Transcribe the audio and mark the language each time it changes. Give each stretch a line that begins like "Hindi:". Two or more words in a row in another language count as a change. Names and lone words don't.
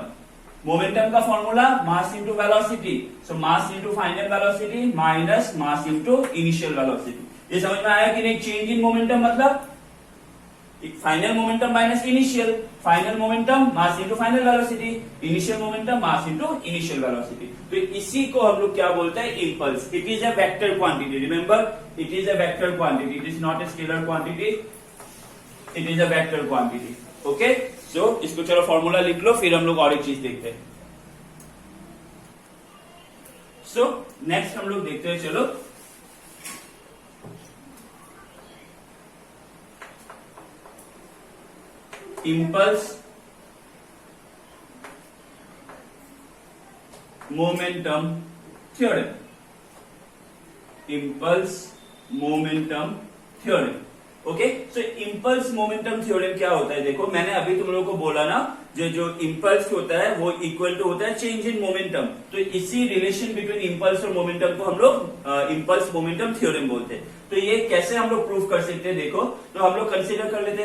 English: मोमेंटम का formula mass into velocity. So mass into final velocity minus mass into initial velocity.
Hindi: ये समझ में आया कि नहीं.
English: change in momentum मतलब final momentum minus initial, final momentum mass into final velocity, initial momentum mass into initial velocity.
Hindi: तो इसी को हम लोग क्या बोलते हैं, इंपल्स.
English: it is a vector quantity. Remember, it is a vector quantity. it is not a scalar quantity, it is a vector quantity. okay, so
Hindi: इसको चलो फॉर्मूला लिख लो, फिर हम लोग और एक चीज देखते हैं.
English: so next
Hindi: हम लोग देखते हैं, चलो
English: impulse momentum theorem. Impulse momentum theorem. okay, so impulse momentum theorem
Hindi: क्या होता है. देखो, मैंने अभी तुम लोगों को बोला ना, जो इम्पल्स होता है वो
English: equal to
Hindi: होता है
English: change in momentum.
Hindi: तो इसी
English: relation between impulse
Hindi: और मोमेंटम को हम लोग
English: impulse momentum theorem
Hindi: बोलते हैं. तो ये कैसे हम लोग प्रूव कर सकते हैं, देखो, तो हम लोग कंसीडर कर लेते हैं.